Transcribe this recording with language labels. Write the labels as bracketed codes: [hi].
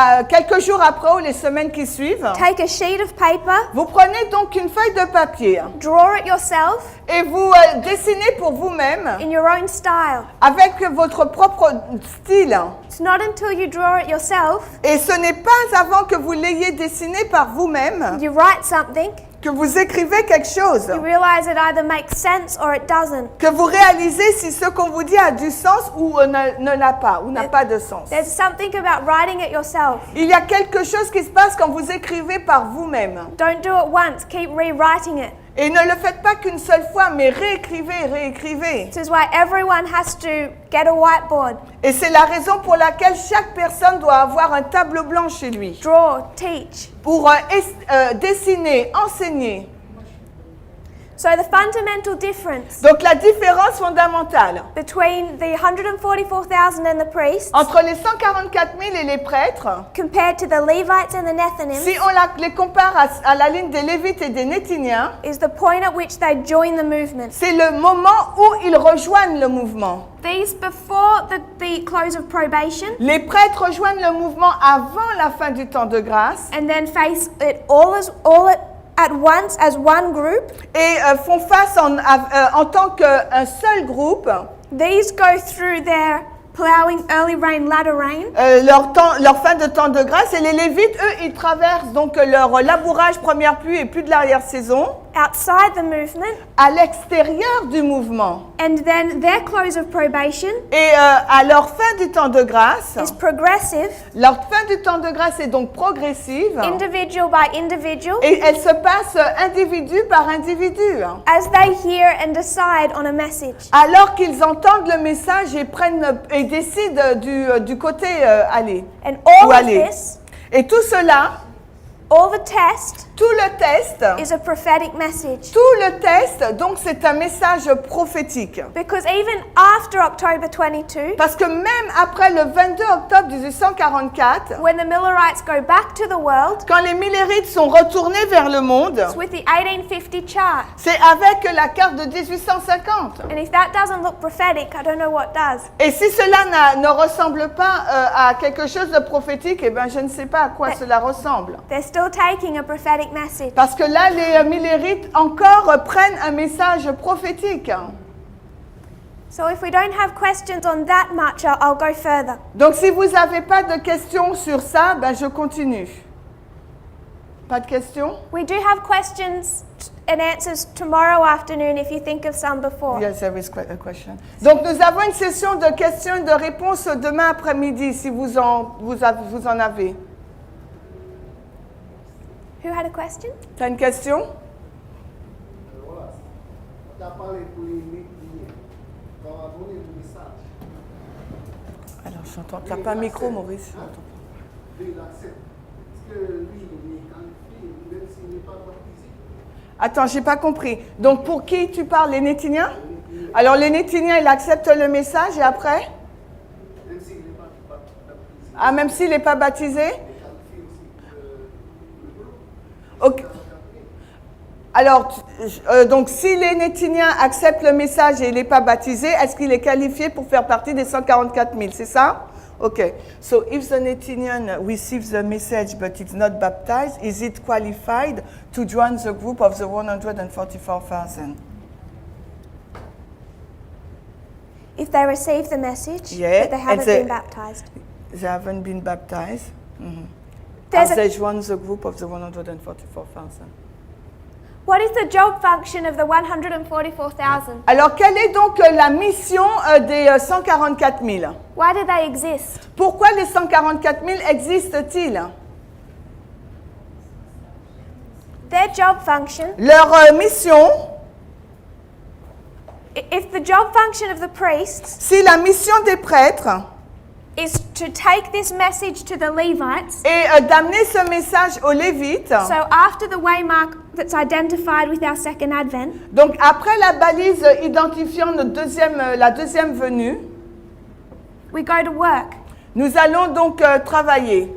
[fr] quelques jours après ou les semaines qui suivent, [en] take a sheet of paper, [fr] vous prenez donc une feuille de papier [en] draw it yourself [fr] et vous dessinez pour vous-même [en] in your own style. [fr] avec votre propre style. [en] It's not until you draw it yourself, [fr] Et ce n'est pas avant que vous l'ayez dessiné par vous-même [en] you write something, [fr] que vous écrivez quelque chose, [en] you realize it either makes sense or it doesn't. [fr] que vous réalisez si ce qu'on vous dit a du sens ou ne l'a pas, ou n'a pas de sens. [en] There's something about writing it yourself. [fr] Il y a quelque chose qui se passe quand vous écrivez par vous-même. [en] Don't do it once, keep rewriting it. [fr] Et ne le faites pas qu'une seule fois, mais réécrivez. [en] This is why everyone has to get a whiteboard, [fr] Et c'est la raison pour laquelle chaque personne doit avoir un tableau blanc chez lui. [en] draw, teach. [fr] Pour dessiner, enseigner. [en] So the fundamental difference [fr] Donc la différence fondamentale [en] between the 144,000 and the priests [fr] entre les 144 000 et les prêtres, [en] compared to the Levites and the Nethinims [fr] si on les compare à la ligne des Lévites et des Néthiniens, [en] is the point at which they join the movement. [fr] c'est le moment où ils rejoignent le mouvement. [en] These before the close of probation, [fr] Les prêtres rejoignent le mouvement avant la fin du temps de grâce [en] and then face it at once as one group. [fr] et font face en tant qu'un seul groupe. [en] These go through their plowing, early rain, latter rain, [fr] Leur fin de temps de grâce, et les Lévites, eux, ils traversent donc leur labourage première pluie et plus de l'arrière-saison [en] outside the movement, [fr] à l'extérieur du mouvement. [en] and then their close of probation [fr] Et à leur fin du temps de grâce, [en] is progressive, [fr] leur fin du temps de grâce est donc progressive [en] individual by individual, [fr] et elle se passe individu par individu. [en] as they hear and decide on a message. [fr] Alors qu'ils entendent le message et décident du côté aller. [en] And all [fr] Où [en] of [fr] aller. [en] this, [fr] Et tout cela, [en] all the test, [fr] tout le test, [en] is a prophetic message. [fr] tout le test, donc c'est un message prophétique. [en] Because even after October 22, [fr] Parce que même après le 22 octobre 1844, [en] when the Millerites go back to the world, [fr] quand les Millérites sont retournés vers le monde, [en] it's with the 1850 chart. [fr] c'est avec la carte de 1850. [en] And if that doesn't look prophetic, I don't know what does. [fr] Et si cela ne ressemble pas à quelque chose de prophétique, eh bien je ne sais pas à quoi cela ressemble. [en] They're still taking a prophetic message. [fr] Parce que là, les Millérites encore prennent un message prophétique. [en] So if we don't have questions on that much, I'll go further. [fr] Donc si vous n'avez pas de questions sur ça, ben je continue. Pas de questions? [en] We do have questions and answers tomorrow afternoon if you think of some before. Yes, there is a question. [fr] Donc nous avons une session de questions et de réponses demain après-midi si vous en avez. [en] Who had a question? [fr] Tu as une question? Voilà. Tu as parlé pour les Néthiniens. Tu as donné le message. Alors j'entends. Tu n'as pas un micro, Maurice? Lui, il accepte. Est-ce que lui, il est qualifié, même s'il n'est pas baptisé? Attends, j'ai pas compris. Donc pour qui tu parles? Les Néthiniens? Alors les Néthiniens, ils acceptent le message et après? Même s'il n'est pas baptisé. Ah, même s'il n'est pas baptisé? Il est qualifié aussi pour le groupe. Ok. Alors, donc, si les acceptent le message et il n'est pas baptisé, est-ce qu'il est qualifié pour faire partie des 144 000? C'est ça? OK. [en] So, if the Netinian receives the message but is not baptized, is it qualified to join the group of the 144,000? If they receive the message, Yeah, but they haven't been baptized. They haven't been baptized. There's Have a- they joined the group of the 144,000? What is the job function of the 144,000? [fr] Alors, quelle est donc la mission des 144 000? [en] Why do they exist? [fr] Pourquoi les 144 000 existent-ils? [en] Their job function, [fr] Leur mission, [en] if the job function of the priests [fr] si la mission des prêtres [en] is to take this message to the Levites, [fr] est d'amener ce message aux Lévites, [en] so after the waymark that's identified with our second advent, [fr] donc après la balise identifiant la deuxième venue, [en] we go to work. [fr] nous allons donc travailler.